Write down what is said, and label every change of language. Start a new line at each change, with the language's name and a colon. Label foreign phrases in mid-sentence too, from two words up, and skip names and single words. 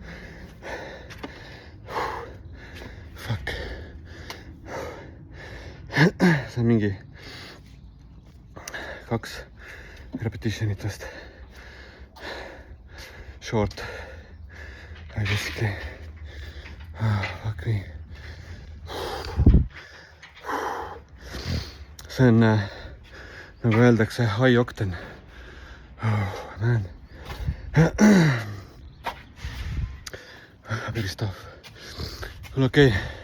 Estonian: Fuck. See on mingi 2 repetitionit vast.
English: Short. Basically.
Estonian: Fuck nii. See on, nagu öeldakse,
English: high octane.
Estonian: Man. Päris tough. Kuule, okei.